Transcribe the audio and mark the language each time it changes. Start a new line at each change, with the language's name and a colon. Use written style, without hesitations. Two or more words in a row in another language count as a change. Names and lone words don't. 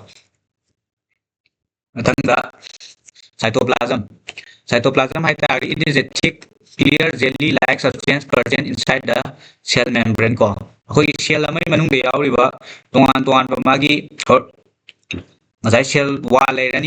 English: cytoplasm it is a thick clear jelly like substance present inside the cell membrane cell
Manipuri: amai manung de yauriba tongan ba magi ngasai
English: cell wall
Manipuri: leirani